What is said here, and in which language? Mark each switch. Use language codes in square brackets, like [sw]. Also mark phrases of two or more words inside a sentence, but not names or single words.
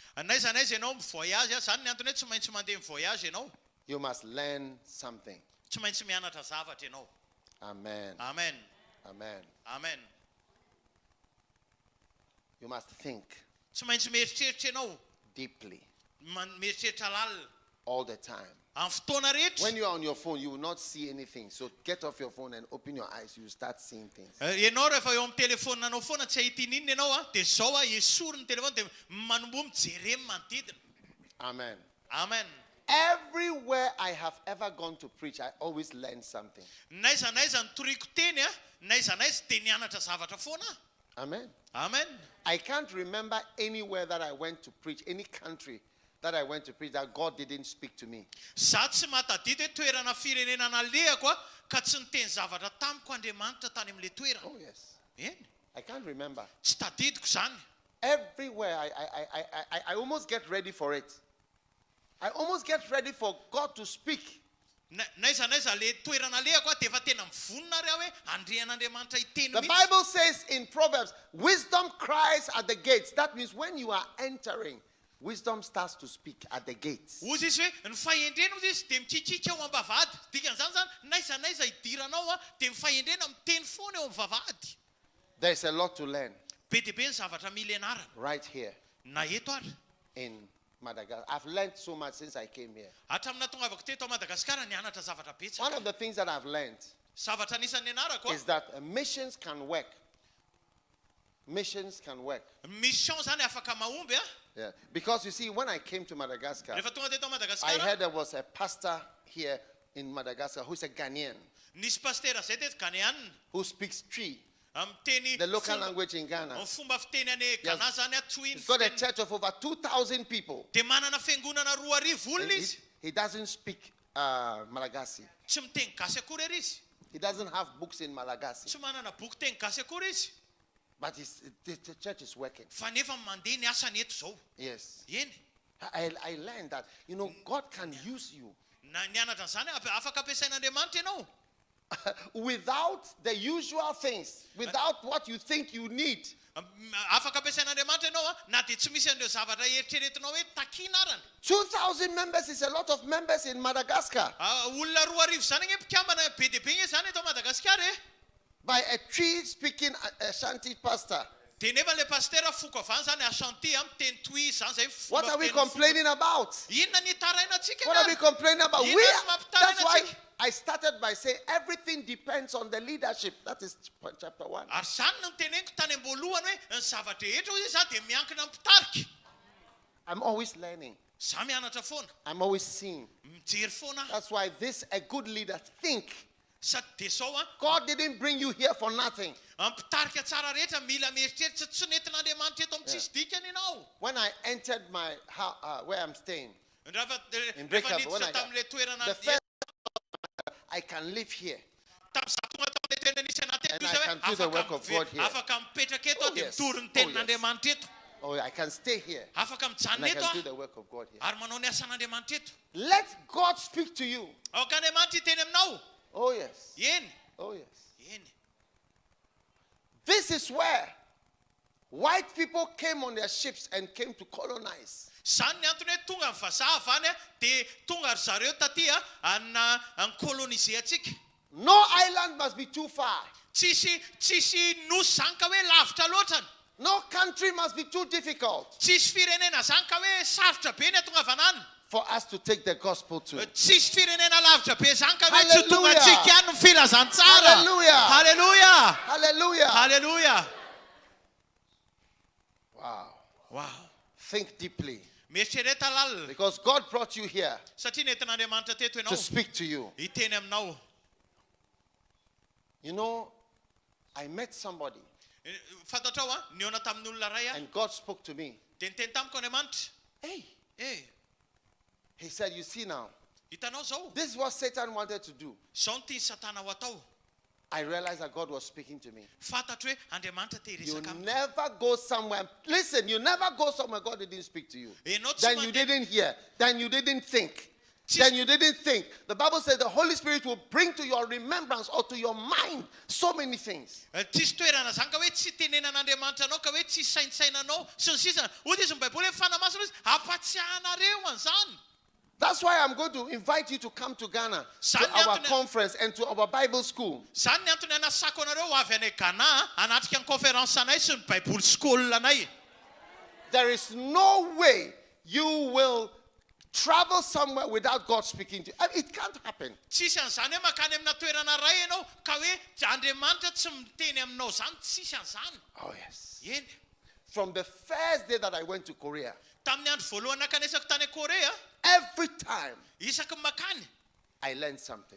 [en] You must learn something. Amen. Amen. Amen. Amen. You must think. deeply. [mg] Mieritreritra lalina. [en] All the time. [mg] Amin'ny fotoana rehetra. [en] When you are on your phone, you will not see anything. So get off your phone and open your eyes. You will start seeing things. [mg] Ianao rehefa eo amin'ny telefonanao foana tsy ahita inona ianao a, dia zao a esorina ny telefona dia manomboa mijery manodidina. [en] Amen. Amen. Everywhere I have ever gone to preach, I always learn something. [mg] Naiza nitoriako teny a, naiza dia nianatra zavatra foana. [en] Amen. Amen. I can't remember anywhere that I went to preach, any country that I went to preach, that God didn't speak to me. [mg] Za tsy matadidi hoe toerana firenena nalehako a ka tsy niteny zavatra tamiko Andriamanitra tany amin'ilay toerana. [en] Oh yes. [mg] Eny. [en] I can't remember. [mg] Tsy tadidiko zany. [en] Everywhere I almost get ready for it. I almost get ready for God to speak. [mg] Naiza le toerana lehako a dia efa tena mivonona reo hoe andrian'Andriamanitra hiteny [en] The Bible says in Proverbs, wisdom cries at the gates. That means when you are entering, wisdom starts to speak at the gates. [mg] Ozy izy hoe ny fahendrena ozy izy dia mikikiky eo am-bavahady. Dikan'izany zany naiza hidiranao a dia mifahendrena miteny foana eo am-vavahady. [en] There's a lot to learn. [mg] Be dia be ny zavatra mila ianarana. [en] Right here [mg] Na eto ary. [en] in Madagascar. I've learned so much since I came here. [mg] Hatramina tonga avako teto Madagaskar nianatra zavatra betsaka. [en] One of the things that I've learned [mg] Zavatra anisan'ny nianarako [en] is that missions can work. Missions can work. [mg] mission zany afaka mahomby a. [en] Yeah. Because you see, when I came to Madagascar, [mg] Rehefa tonga teto [en] I [mg] Madagaskar [en] heard there was a pastor here in Madagascar who's a Ghanaian [mg] nisy pastera zay teto Ghanéen [en] who speaks Twi, [mg] miteny [en] the local language in Ghana. [mg] fomba fiteny any Ghana zany a Twi. [en] He's got a church of over 2,000 people. [mg] Dia manana fiangonana 2,000 olona izy. [en] He doesn't speak Malagasy. [mg] Tsy miteny gasy akory ery izy. [en] He doesn't have books in Malagasy. [mg] Tsy manana boky teny gasy akory izy. [en] But the church is working. [mg] Fa nefa mandeha ny asany eto zao. [en] Yes. [mg] Eny. [en] I learned that, God can use you [mg] Nianatra zany afaka ampiasain'Andriamanitra ianao. [en] without the usual things, without what you think you need. [mg] Afaka ampiasain'Andriamanitra ianao a, na dia tsy misy an'ireo zavatra eritreretinao hoe takinarana. [en] 2,000 members is a lot of members in Madagascar. [mg] Olona 2,000 zany ny mpikambana be dia be zany eto Madagaskar e. [en] By a Twi-speaking Ashanti pastor. [mg] Dia nefa le pastera foko avany zany Ashanti miteny Twi zany zay fomba [en] What are we [mg] fiteny [en] complaining about? [mg] Inona ny tarainantsika? [en] What are we complaining about? [mg] Inona [en] That's why [mg] mampitarainantsika? [en] I started by saying everything depends on the leadership. That is chapter 1. [mg] Ary zany no teneniko tany am-boalohany hoe ny zavatra rehetra ozy za dia miankina Mpitarika. [en] I'm always learning. [mg] Za mianatra foana. [en] I'm always seeing. [mg] Mijery foana. [en] That's why a good leader think. [mg] Sady dia zao a. [en] God didn't bring you here for nothing. [mg] Mpitarika tsara rehetra mila mieritreritra tsy nentin'Andriamanitra eto amin'ny tsisy dikany ianao. [en] When I entered my house, where I'm staying, [mg] Rehefa [en] Brickaville, [mg] niditra tamin'ilay toerana [en] the first I can live here. [mg] tamin'ny za tonga tamin'ilay toerana nisy ana teto [en] And [mg] izy [en] I can do the work of God here. [mg] afaka mipetraka eto [en] Oh, [mg] dia [en] yes. [mg] mitory ny [en] Oh, yes. [mg] tenin'Andriamanitra eto. [en] Oh, I can stay here. [mg] Afaka [en] And [mg] mijanona [en] I [mg] eto [en] can do [mg] a. [en] the work of God here. [mg] Ary manao ny asan'Andriamanitra eto. [en] Let God speak to you. [mg] Aoka Andriamanitra hiteny aminao. [en] Oh, yes. [mg] Eny. [en] Oh, yes. [mg] Eny. [en] This is where white people came on their ships and came to colonize. [mg] Zany ny antony hoe tonga ny vazaha avy any a dia tonga ry zareo taty a ankolonize antsika. [en] No island must be too far. [mg] Tsisy nosy zany ka hoe lavitra loatrany. [en] No country must be too difficult [mg] Tsisy firenena zany ka hoe sarotra be ny atongavanany. [en] for us to take the gospel to. [mg] Tsisy firenena lavitra be zany ka hoe tsy tonga [en] Hallelujah. [mg] antsika ihany ny filazantsara. [en] Hallelujah. Hallelujah. Hallelujah. Hallelujah. Wow. Wow. Think deeply. [mg] Mieritrereta lalina. [en] Because God brought you here [mg] Satria nentin'Andriamanitra teto [en] to [mg] ianao. [en] speak to you. [mg] Hiteny aminao. [en] I met somebody [mg] Fantatrao a, niona tamin'ny olona ray a, [en] and God spoke to me. [mg] dia niteny tamiko Andriamanitra. [en] Hey, He said, you see now, [mg] hitanao zao. [en] this is what Satan wanted to do. [mg] Zao ny tiany Satana ho atao. [en] I realized that God was speaking to me. [mg] Fantatra hoe Andriamanitra te [en] You [mg] hiresaka aminy. [en] never go somewhere. Listen, you never go somewhere God didn't speak to you. [mg] Ianao tsy [en] Then you [mg] mandeha. [en] didn't hear. Then you didn't think. Then you didn't think. The Bible says the Holy Spirit will bring to your remembrance or to your mind so many things. [mg] Tsisy toerana zany ka hoe tsy tenenan'Andriamanitra anao ka hoe tsy saintsainanao sy ny sisa. Ohatra izy ny baiboly hoe fanamasina izy hampatsiahanareo an'izany. [en] That's why I'm going to invite you to come to Ghana to our conference and to our Bible school. [mg] Zany ny antony anasako anareo ho avy any Ghana hanatrika ny conférence anay sy ny baiboly skola anay. [en] There is no way you will travel somewhere without God speaking to you. I mean, it can't happen. Oh, yes. From the first day that I went to Korea, every time I learned something.